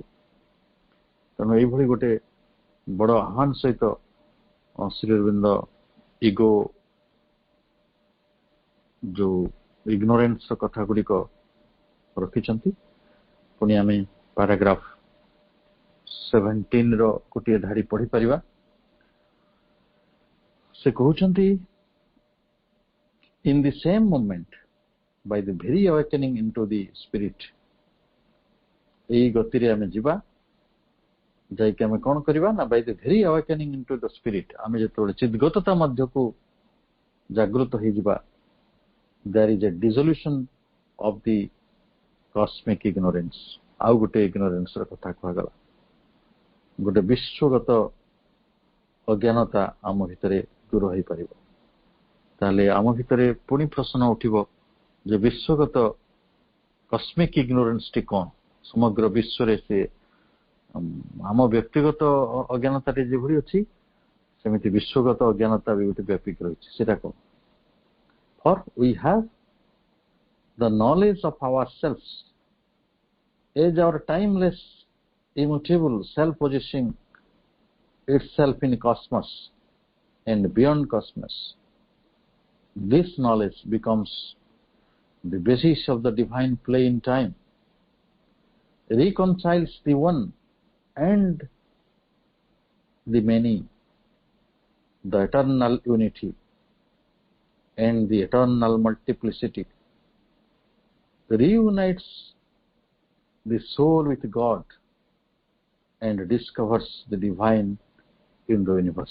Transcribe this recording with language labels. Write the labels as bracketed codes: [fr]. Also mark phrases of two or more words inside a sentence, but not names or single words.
[or] ତେଣୁ ଏଇଭଳି ଗୋଟେ ବଡ ଆହ୍ୱାନ ସହିତ ଶ୍ରୀ ଅରବିନ୍ଦ ଇଗୋ ଯୋଉ ଇଗ୍ନୋରେନ୍ସର କଥା ଗୁଡିକ ରଖିଛନ୍ତି। ପୁଣି ଆମେ ପାରାଗ୍ରାଫ 17 ର ଗୋଟିଏ ଧାଡି ପଢିପାରିବା। ସେ କହୁଛନ୍ତି, [en] in the same moment by the very awakening into the spirit, [or] ଏଇ ଗତିରେ ଆମେ ଯିବା, ଯାଇକି ଆମେ କଣ କରିବା ନା [en] by the very awakening into the spirit, [or] ଆମେ ଯେତେବେଳେ ଚିଦ୍ଗତତା ମଧ୍ୟକୁ ଜାଗୃତ ହେଇଯିବା, [en] there is a dissolution of the cosmic ignorance। [or] ଆଉ ଗୋଟେ ignorance ର କଥା କୁହାଗଲା, ଗୋଟେ ବିଶ୍ୱଗତ ଅଜ୍ଞାନତା ଆମ ଭିତରେ ଦୂର ହେଇପାରିବ। ତାହେଲେ ଆମ ଭିତରେ ପୁଣି ପ୍ରଶ୍ନ ଉଠିବ ଯେ ବିଶ୍ୱଗତ [en] cosmic ignorance [or] କ'ଣ? ସମଗ୍ର ବିଶ୍ୱରେ ସେ ଆମ ବ୍ୟକ୍ତିଗତ ଅଜ୍ଞାନତାଟି ଯେଭଳି ଅଛି ସେମିତି ବିଶ୍ୱଗତ ଅଜ୍ଞାନତା ବି ଗୋଟେ ବ୍ୟାପିକି ରହିଛି। ସେଟା କ'ଣ? [en] For we have the knowledge of ourselves as our timeless, immutable self possessing itself in cosmos and beyond cosmos. This knowledge becomes the basis of the divine play in time, reconciles the one and the many, the eternal unity and the eternal multiplicity, reunites the soul with God and discovers the divine in the universe।